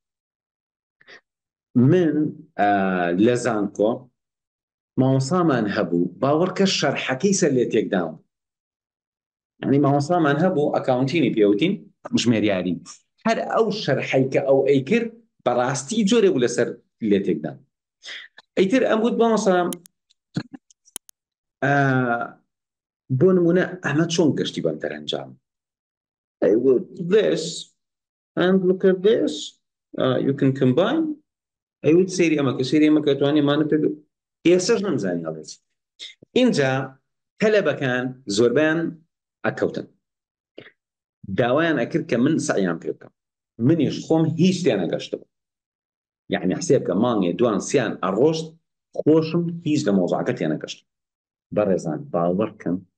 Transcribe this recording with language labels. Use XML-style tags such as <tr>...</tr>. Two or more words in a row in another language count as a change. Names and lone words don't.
<ckb>من لە زانکۆ مامۆسامان هەبوو باوەڕکە شەرحەکەی سەر لێ تێکدام یعنی مامۆسامان هەبوو ئەکاونتینی پێوتین ژمێریاری هەر ئەو شەرحەی کە ئەو ئەیکرد بەڕاستی جۆرێ بوو لەسەر لێ تێکدام ئەیتر ئەم گوت مامۆسام بۆ نمونە ئەمە چۆن گەشتی بەم دەرەنجام</ckb> <en>this and look at this you can</en> <ckb>combine ئەیوت سێری ئەمەکە سێری ئەمەکە توانێ مانە پێ ئێسەش نەمزانی هەڵێت اینجا تەلەبەکان زۆربیان ئەکەوتن داوایان ئەکرد کە من سەعیان پێ بکەم منیش خۆم هیچ تێ نەگەشتم یعنی حسێب کە مانگێ دوان سیان ئەڕۆشت خۆشم هیچ لە مۆزوعەکە تێ نەگەشتم بەڕێزان باوەڕ بکەم</ckb>